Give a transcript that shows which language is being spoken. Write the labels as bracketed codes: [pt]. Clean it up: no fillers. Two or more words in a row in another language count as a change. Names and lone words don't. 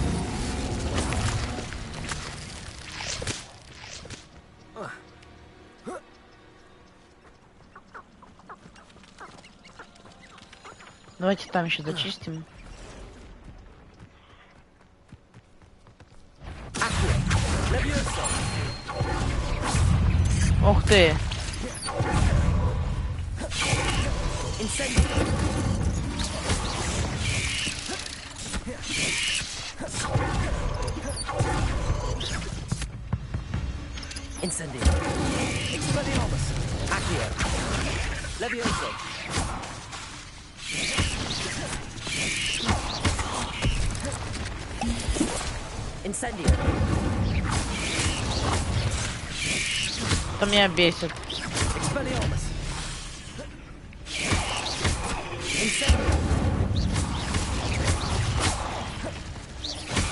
[ru] Давайте там еще зачистим. Ух ты! Incendio. Expelliarmus. Accio. Levioso. Incendio. Это меня бесит. Expelliarmus. Incendio.